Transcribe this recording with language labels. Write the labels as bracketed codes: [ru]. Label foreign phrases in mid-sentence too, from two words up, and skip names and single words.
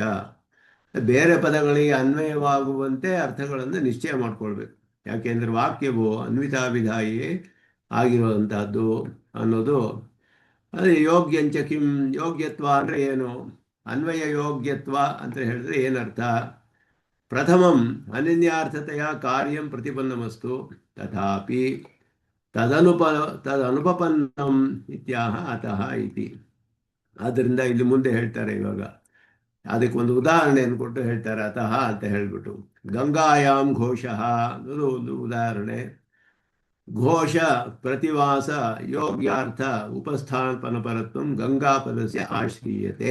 [kn] ಬೇರೆ ಪದಗಳಿಗೆ ಅನ್ವಯವಾಗುವಂತೆ ಅರ್ಥಗಳನ್ನು ನಿಶ್ಚಯ ಮಾಡಿಕೊಳ್ಬೇಕು. ಯಾಕೆಂದರೆ ವಾಕ್ಯವು ಅನ್ವಿತಾವಿಧಾಯಿ ಆಗಿರುವಂತಹದ್ದು ಅನ್ನೋದು. ಅದೇ [sa] ಯೋಗ್ಯಂಚ ಕಿಂ, [kn] ಯೋಗ್ಯತ್ವ ಅಂದರೆ ಏನು, ಅನ್ವಯ ಯೋಗ್ಯತ್ವ ಅಂತ ಹೇಳಿದ್ರೆ ಏನರ್ಥ. [sa] ಪ್ರಥಮಂ ಅನನ್ಯಾರ್ಥತೆಯ ಕಾರ್ಯಂ ಪ್ರತಿಪನ್ನಮಸ್ತು ತಥಾಪಿ ತದನುಪಪನ್ನಂ ಇತ್ಯಾಹ ಅತಃ ಇತಿ. [kn] ಆದ್ದರಿಂದ ಇಲ್ಲಿ ಮುಂದೆ ಹೇಳ್ತಾರೆ, ಇವಾಗ ಅದಕ್ಕೊಂದು ಉದಾಹರಣೆಯನ್ನು ಕೊಟ್ಟು ಹೇಳ್ತಾರೆ. ಅತಃ ಅಂತ ಹೇಳಿಬಿಟ್ಟು [sa] ಗಂಗಾಯಾಮ್ ಘೋಷಃ [kn] ಅನ್ನೋದು ಒಂದು ಉದಾಹರಣೆ. [sa] ಘೋಷ ಪ್ರತಿವಾಸ ಯೋಗ್ಯಾರ್ಥ ಉಪಸ್ಥಾಪನಪರತ್ವ ಗಂಗಾಪದಸ್ಯ ಆಶ್ರೀಯತೆ.